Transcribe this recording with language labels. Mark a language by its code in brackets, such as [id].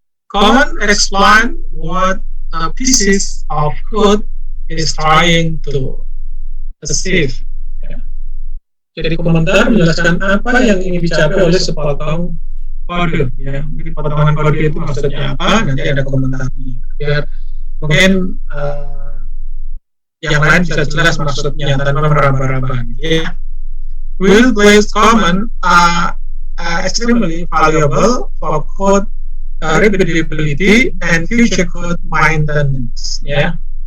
[en] Comment explain what a piece of code is trying to achieve, ya. [id] Jadi komentar menjelaskan apa yang ingin dicapai oleh sepotong kode, ya. Mungkin potongan kode itu maksudnya apa, nanti ada komentarnya, biar mungkin yang lain bisa jelas maksudnya tanpa meraba-raba, gitu, ya. [en] Will-based comment are extremely valuable for code repeatability and future code maintenance, ya.